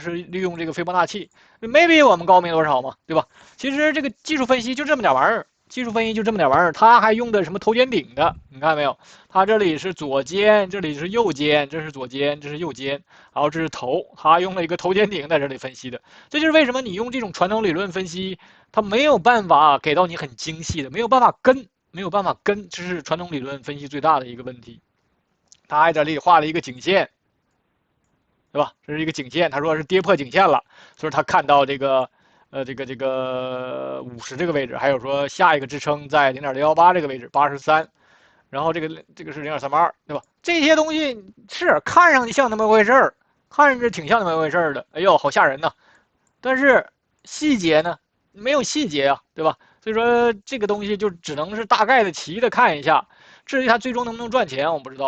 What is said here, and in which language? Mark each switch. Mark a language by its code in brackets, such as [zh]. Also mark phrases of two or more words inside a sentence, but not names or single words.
[zh] 是利用這個斐波那契，沒比我們高沒多少嘛，對吧？其實這個技術分析就這麼點玩意兒。技術分析就這麼點玩意兒，它還用的什麼頭肩頂的，你看沒有？它這裡是左肩，這裡是右肩，這是左肩，這是右肩，然後這是頭，它用了一個頭肩頂在這裡分析的。這就是為什麼你用這種傳統理論分析，它沒有辦法給到你很精細的，沒有辦法跟，這是傳統理論分析最大的一個問題。它還在這裡畫了一個頸線，對吧？這是一個頸線，他說是跌破頸線了，所以他看到這個。這個50這個位置，還有說下一個支撐在0.618這個位置83，然後這個是0.382，對吧？這些東西是看上去像那麼回事兒，看上去挺像那麼回事兒的，哎呦，好嚇人吶！但是細節呢，沒有細節啊，對吧？所以說這個東西就只能是大概的齊的看一下，至於它最終能不能賺錢，我不知道。